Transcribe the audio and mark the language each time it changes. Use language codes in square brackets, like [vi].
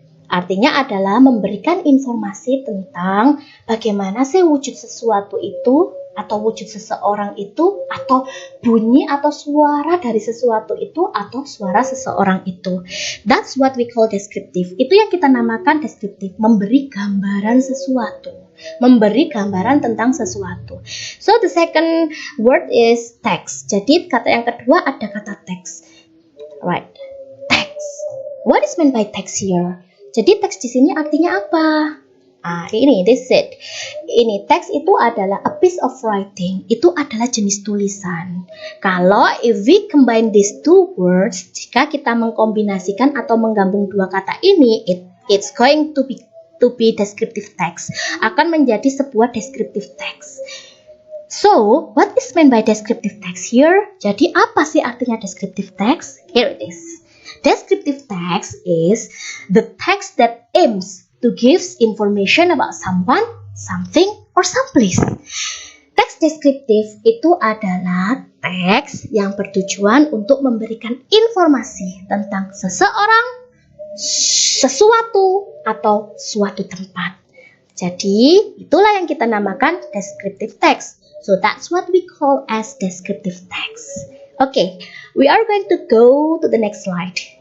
[id] Artinya adalah memberikan informasi tentang bagaimana sih wujud sesuatu itu, atau wujud seseorang itu, atau bunyi atau suara dari sesuatu itu, atau suara seseorang itu. [en] That's what we call descriptive. [id] Itu yang kita namakan deskriptif, memberi gambaran sesuatu, memberi gambaran tentang sesuatu. [en] So the second word is text. [id] Jadi kata yang kedua ada kata text. [en] Right, text. What is meant by text here? [id] Jadi teks di sini artinya apa? [en] This is it. [id] Ini teks itu adalah [en] a piece of writing. [id] Itu adalah jenis tulisan. Kalau [en] if we combine these two words, [id] jika kita mengkombinasikan atau menggabung dua kata ini, [en] it's going to be descriptive text. [id] Akan menjadi sebuah descriptive text. [en] So, what is meant by descriptive text here? [id] Jadi apa sih artinya descriptive text? [en] Here it is. Descriptive text is the text that aims to give information about someone, something, or someplace. [id] Teks deskriptif itu adalah teks yang bertujuan untuk memberikan informasi tentang seseorang, sesuatu, atau suatu tempat. Jadi, itulah yang kita namakan descriptive text. [en] So, that's what we call as descriptive text. Okay, we are going to go to the next slide.